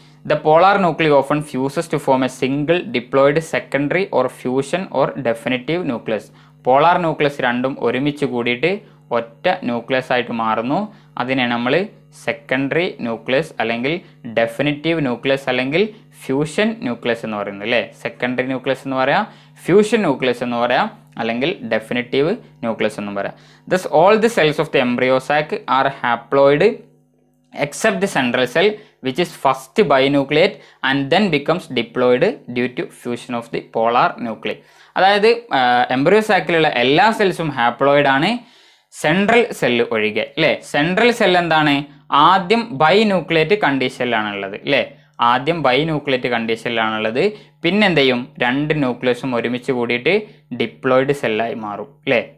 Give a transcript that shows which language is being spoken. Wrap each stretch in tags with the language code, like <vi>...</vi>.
<en>The polar nuclei often fuses to form a single diploid secondary or fusion or definitive nucleus.</en> <ml>Polar nucleus രണ്ടും ഒരുമിച്ച് കൂടിയിട്ട് ഒറ്റ nucleus ആയിട്ട് മാറുന്നു. അതിനെ നമ്മൾ സെക്കൻഡറി ന്യൂക്ലിയസ് അല്ലെങ്കിൽ ഡെഫിനിറ്റീവ് ന്യൂക്ലിയസ് അല്ലെങ്കിൽ ഫ്യൂഷൻ ന്യൂക്ലിയസ് എന്ന് പറയുന്നത് അല്ലേ. സെക്കൻഡറി ന്യൂക്ലിയസ് എന്ന് പറയാം, ഫ്യൂഷൻ ന്യൂക്ലിയസ് എന്ന് പറയാം, അല്ലെങ്കിൽ ഡെഫിനിറ്റീവ് ന്യൂക്ലിയസ് എന്നും പറയാം.</ml> <en>Thus all the cells of the embryo sac are haploid except the central cell which is first binucleate and then becomes diploid due to fusion of the polar nuclei.</en> <ml>അതായത് embryo സാക്കിലുള്ള എല്ലാ സെൽസും haploid ആണ്, central cell ഒഴികെ അല്ലേ. Central cell എന്താണ്, ആദ്യം ബൈന്യൂക്ലിയേറ്റ് കണ്ടീഷനിലാണുള്ളത് അല്ലേ. ആദ്യം ബൈന്യൂക്ലിയേറ്റ് കണ്ടീഷനിലാണുള്ളത്, പിന്നെ എന്ത് ചെയ്യും, രണ്ട് ന്യൂക്ലിയസും ഒരുമിച്ച് കൂടിയിട്ട് ഡിപ്ലോയിഡ് സെല്ലായി മാറും അല്ലേ.</ml>